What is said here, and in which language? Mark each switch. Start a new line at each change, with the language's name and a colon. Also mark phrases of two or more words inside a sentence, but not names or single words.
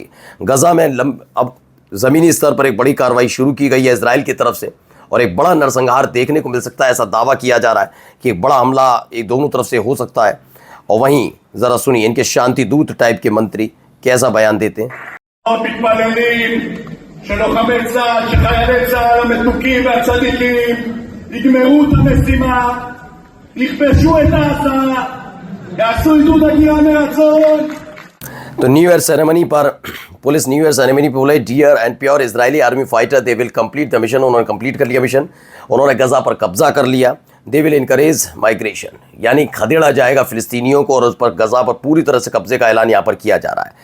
Hindi: गजा में अब ज़मीनी स्तर पर एक बड़ी कार्रवाई शुरू की गई है इजराइल की तरफ से और एक बड़ा नरसंहार देखने को मिल सकता है। ऐसा दावा किया जा रहा है कि एक बड़ा हमला एक दोनों तरफ से हो सकता है। और वहीं ज़रा सुनिए इनके शांति दूत टाइप के मंत्री कैसा बयान देते हैं।
Hebrew: שלוחמי צה"ל, שחיילי צה"ל המתוקים והצדיקים יגמרו את המשימה, יכבשו את עזה, יעשו עידוד הגירה מרצון।
English: तो new year ceremony पर police new year ceremony
Hindi: पर बोले,
English: dear and pure Israeli army fighter, they will complete the mission.
Hindi: उन्होंने कंप्लीट कर लिया मिशन, उन्होंने गजा पर कब्जा कर लिया।
English: they will encourage migration,
Hindi: यानी खदेड़ा जाएगा फिलिस्तीनियों को और उस पर गजा पर पूरी तरह से कब्जे का ऐलान यहाँ पर किया जा रहा है।